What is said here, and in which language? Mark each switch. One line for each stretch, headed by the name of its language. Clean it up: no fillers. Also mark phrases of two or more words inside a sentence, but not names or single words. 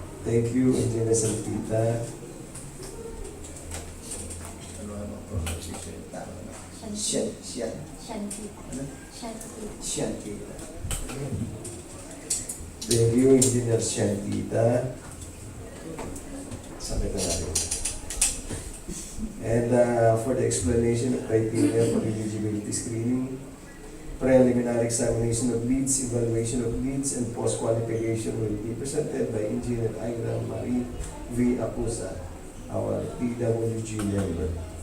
English: Thank you, Engineer Salpita.
Filipino: Ano
English: pronunciation?
Filipino: Siyan. Ano? Siyan kita.
English: Thank you, Engineer Shantita.
Filipino: Sakit na natin.
English: And for the explanation of criteria for eligibility screening, preliminary examination of leads, evaluation of leads, and post-qualification will be presented by Engineer Ira Marie V. Acusa, our DWG member.